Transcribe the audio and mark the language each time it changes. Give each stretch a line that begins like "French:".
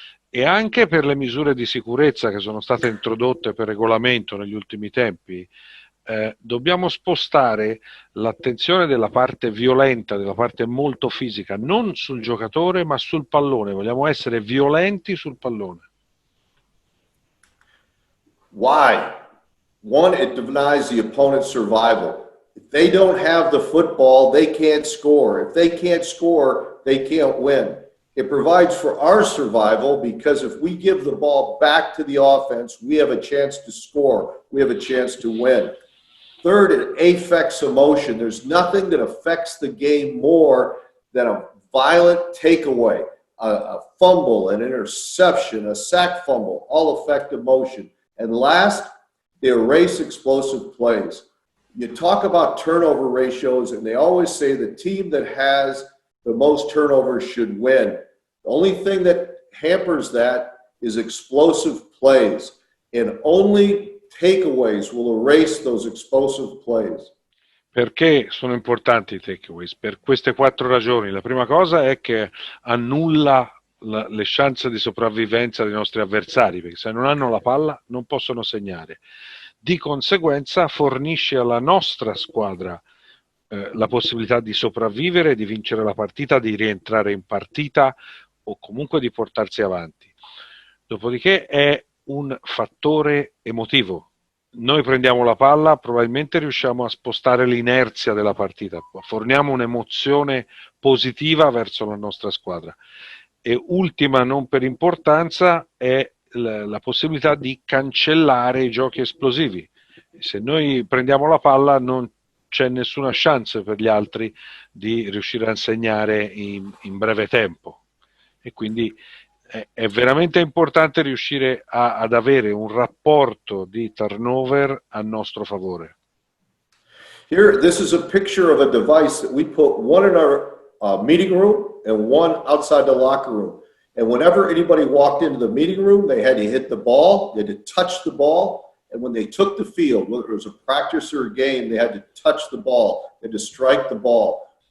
Italian: E anche per le misure di sicurezza che sono state introdotte per regolamento negli ultimi tempi, dobbiamo spostare l'attenzione della parte violenta, della parte molto fisica, non sul giocatore ma sul pallone. Vogliamo essere violenti sul pallone.
English: Why? One, it denies the opponent's survival. If they don't have the football, they can't score. If they can't score, they can't win. It provides for our survival because if we give the ball back to the offense, we have a chance to score. We have a chance to win. Third, it affects emotion. There's nothing that affects the game more than a violent takeaway, a fumble, an interception, a sack fumble, all affect emotion. And last, they erase explosive plays. You talk about turnover ratios, and they always say the team that has the most turnovers should win. The only thing that hampers that is explosive plays, and only takeaways will erase those explosive plays.
Italian: Perché sono importanti i takeaways? Per queste 4 ragioni. La prima cosa è che annulla le chance di sopravvivenza dei nostri avversari, perché se non hanno la palla non possono segnare. Di conseguenza fornisce alla nostra squadra la possibilità di sopravvivere, di vincere la partita, di rientrare in partita o comunque di portarsi avanti. Dopodiché è un fattore emotivo. Noi prendiamo la palla, probabilmente riusciamo a spostare l'inerzia della partita, forniamo un'emozione positiva verso la nostra squadra. E ultima, non per importanza, è la possibilità di cancellare i giochi esplosivi. Se noi prendiamo la palla non c'è nessuna chance per gli altri di riuscire a segnare in breve tempo, e quindi è veramente importante riuscire ad avere un rapporto di turnover a nostro favore.
English: Here, this is a picture of a device that we put one in our meeting room and one outside the locker room. And whenever anybody walked into the meeting room, they had to hit the ball, they had to touch the ball. And when they took the field, whether it was a practice or a game, they had to touch the ball, they had to strike the ball.